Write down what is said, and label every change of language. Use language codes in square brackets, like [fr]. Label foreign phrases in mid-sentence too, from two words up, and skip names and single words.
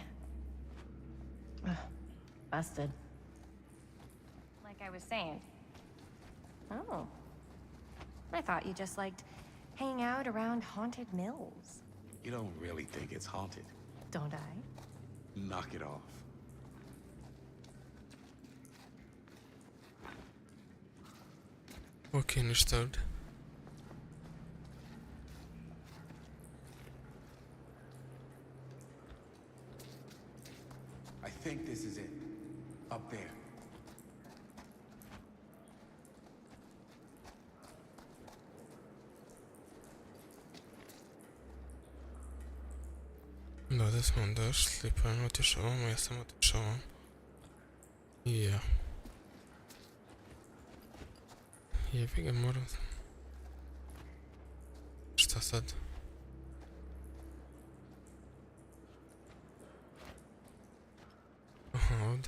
[en] Ugh, busted. Like I was saying. Oh. I thought you just liked hanging out around haunted mills. You don't really think it's haunted. Don't I? Knock it off. [bs] Okej, ništa ovdje. [en] I think this is it. Up there. [bs] Da, ovdje smo došli, pa on otišao ovamo, ja sam otišao ovamo. Ja. Jebi ga, moram... Šta sad? Aha, ovdje.